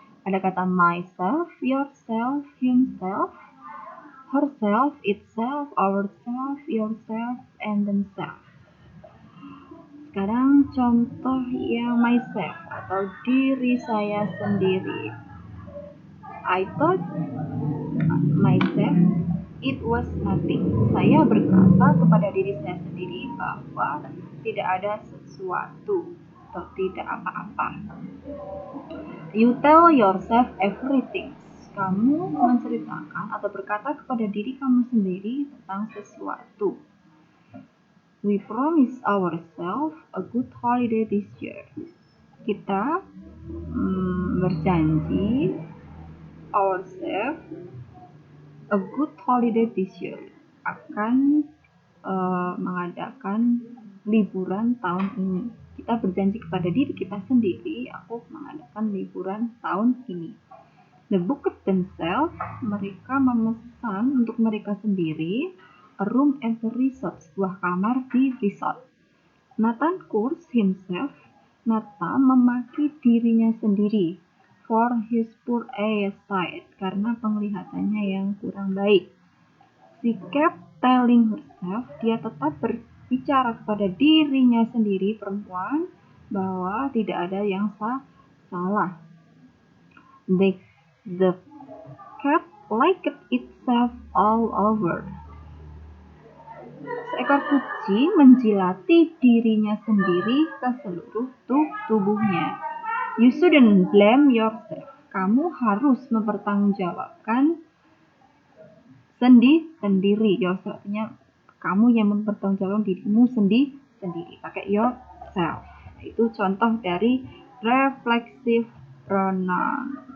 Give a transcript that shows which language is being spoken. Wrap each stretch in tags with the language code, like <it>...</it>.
<id>Ada kata myself, yourself, himself, herself, itself, ourself, yourself, and themselves. Sekarang contoh yang myself atau diri saya sendiri.</id> <en>I thought myself it was nothing.</en> <id>Saya berkata kepada diri saya sendiri bahwa tidak ada sesuatu atau tidak apa-apa.</id> <en>You tell yourself everything.</en> <id>Kamu menceritakan atau berkata kepada diri kamu sendiri tentang sesuatu.</id> <en>We promise ourselves a good holiday this year.</en> <id>Kita berjanji</id> <en>ourselves a good holiday this year,</en> <id>akan mengadakan liburan tahun ini. Kita berjanji kepada diri kita sendiri, aku mengadakan liburan tahun ini.</id> <en>The bookers themselves,</en> <id>mereka memesan untuk mereka sendiri</id> <en>a room at the resort,</en> <id>sebuah kamar di resort.</id> <en>Nathan curses himself,</en> <id>Nathan memaki dirinya sendiri</id> <en>for his poor eyesight,</en> <id>karena penglihatannya yang kurang baik.</id> <en>She kept telling herself,</en> <id>dia tetap berbicara kepada dirinya sendiri, perempuan, bahwa tidak ada yang salah.</id> <en>The cat liked itself all over.</en> <id>Seekor kucing menjilati dirinya sendiri ke seluruh tubuhnya.</id> <en>You shouldn't blame yourself.</en> <id>Kamu harus mempertanggungjawabkan sendiri. Yourself artinya kamu yang mempertanggungjawabkan dirimu sendiri. Pakai yourself. Itu contoh dari</id> <en>reflexive pronoun.</en>